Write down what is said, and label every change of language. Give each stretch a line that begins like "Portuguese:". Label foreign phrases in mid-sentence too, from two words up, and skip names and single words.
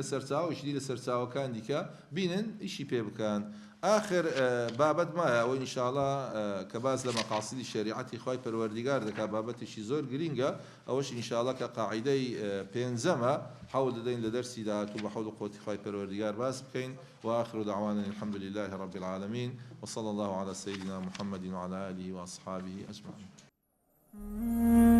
Central Kurdish: سەرچاوەشی لە سەرچاوەکان دیکە بینن ئیشی پێ بکەن آخر بابەت مایە ئەوە ئینشاءڵڵا کە باز لە مەقاصدی شریعەتی خۆی پەروەردیگار دەکات بابەتێکی زۆر گرینگە ئەوەش ئینشاءڵڵا کە قاعیدەی پێنجەمە حەول دەدەین لە دەرسی داهاتوو بە حەول و قووەتی خۆی پەروەردیگار باس بکەین
Arabic: وآخر دعوانا الحمد لله رب العالمين وصلى الله على سيدنا محمد وعلى آله وأصحابه أجمعين.